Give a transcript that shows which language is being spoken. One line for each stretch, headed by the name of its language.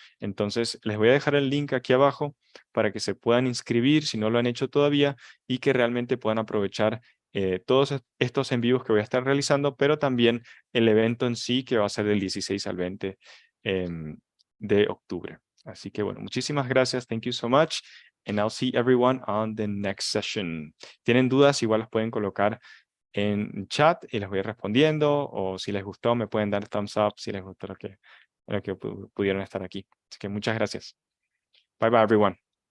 Spanish: Entonces, les voy a dejar el link aquí abajo para que se puedan inscribir si no lo han hecho todavía y que realmente puedan aprovechar todos estos en vivos que voy a estar realizando, pero también el evento en sí que va a ser del 16 al 20 de octubre. Así que bueno, muchísimas gracias.
English: Thank you so much. And I'll see everyone on the next session.
Spanish: ¿Tienen dudas? Igual las pueden colocar en chat y les voy respondiendo, o si les gustó me pueden dar thumbs up si les gustó lo que pudieron estar aquí. Así que muchas gracias.
English: Bye bye everyone.